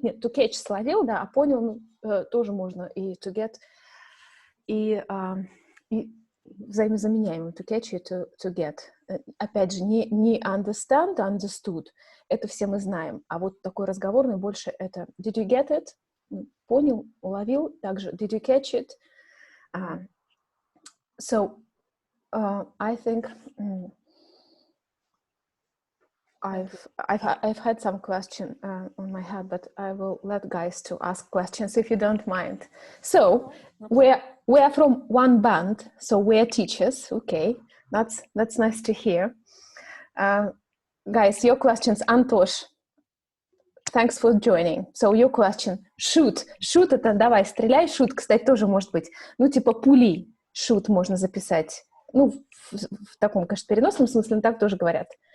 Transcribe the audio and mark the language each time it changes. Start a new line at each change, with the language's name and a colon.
Russian: Нет, to catch — словил, да, а понял тоже можно и to get, и взаимозаменяемым to catch и to get. Опять же, не understand, understood. Это все мы знаем. А вот такой разговорный больше это
English: did you get it?
Russian: Понял, уловил.
English: Также did you catch it? So I think I've had some question on my head, but I will let guys to ask questions if you don't mind. So we are from one band, so we are teachers. Okay, that's nice to hear. Guys, your questions. Antosh, thanks for joining. So your question. Shoot.
Russian: Shoot — это давай, стреляй. Shoot, кстати, тоже может быть. Ну, типа пули. Shoot можно записать. Ну, в таком, конечно, переносном смысле, но так тоже говорят.